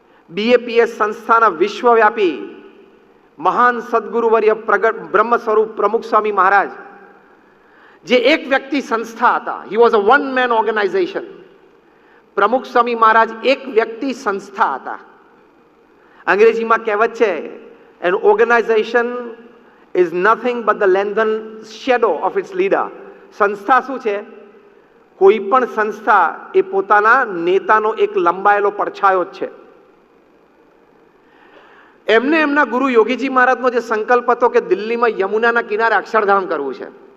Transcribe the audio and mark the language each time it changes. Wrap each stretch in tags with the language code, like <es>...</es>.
<gu>BAPS સંસ્થાના વિશ્વવ્યાપી મહાન સદગુરુવર્ય પ્રગટ બ્રહ્મ સ્વરૂપ પ્રમુખ સ્વામી મહારાજ, જે એક વ્યક્તિ સંસ્થા હતા,</gu> <en>He was a one man organization.</en> <gu>પ્રમુખ સ્વામી મહારાજ એક વ્યક્તિ સંસ્થા હતા. અંગ્રેજીમાં કહેવત છે,</gu> <en>An organization is nothing but the lengthened shadow of its leader.</en> <gu>સંસ્થા શું છે? કોઈ પણ સંસ્થા એ પોતાના નેતાનો એક લંબાયેલો પડછાયો જ છે. એમને એમના ગુરુ યોગીજી મહારાજનો જે સંકલ્પ હતો કે દિલ્હીમાં યમુનાના કિનારે અક્ષરધામ કરવું છે.</gu>